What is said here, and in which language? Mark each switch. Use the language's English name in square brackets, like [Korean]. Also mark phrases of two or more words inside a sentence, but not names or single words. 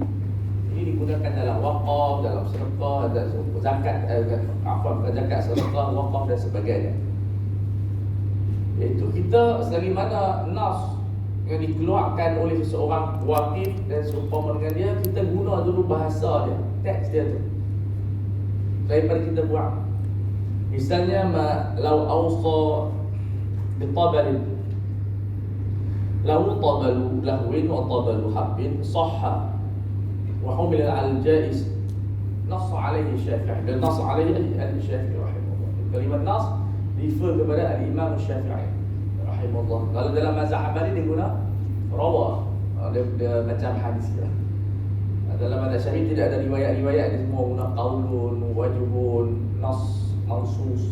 [Malay] Ini digunakan dalam waqaf, dalam sedekah, dalam zakat, zakat, sedekah, waqaf dan sebagainya. Iaitu kita selagi mana nas yang dikeluarkan oleh seseorang wakif dan seumpama dengan dia, kita guna dulu bahasa dia, teks dia tu, daripada kita buang. [Arabic] Misalnya لو أوصى بطبل، لو طبل لهو وطبل حب صح وحمل على الجائز نص عليه الشافعي, dan نص عليه الشافعي رحمه الله. [Malay] Kalimat nass refer kepada al-Imam Syafi'i rahimahullah. Kalau dalam mazhab Hambali dia guna rawa, dia macam hadis lah. Dalam mazhab Syafi'i tidak ada riwayat-riwayat, dia semua guna qaulun, wajibun, nas, mansus.